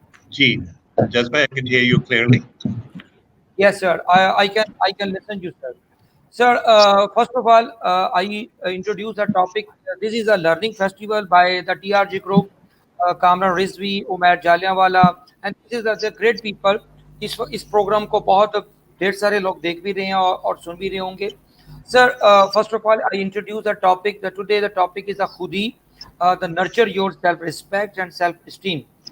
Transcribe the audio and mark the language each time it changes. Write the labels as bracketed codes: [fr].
[en] Ji, just I can hear you clearly. Yes, sir. I can listen to you, sir. Sir, first of all, I introduce the topic. This is a learning festival by the TRG group, Kamran Rizvi, Umair Jalianwala, and this is the great people. [ur] اس programme کو بہت ڈھیر سارے لوگ دیکھ بھی رہے ہیں اور سن بھی رہے ہوں گے. [en] Sir, first of all I introduce the topic. Today the topic is a khudi, the nurture your self-respect and self-esteem.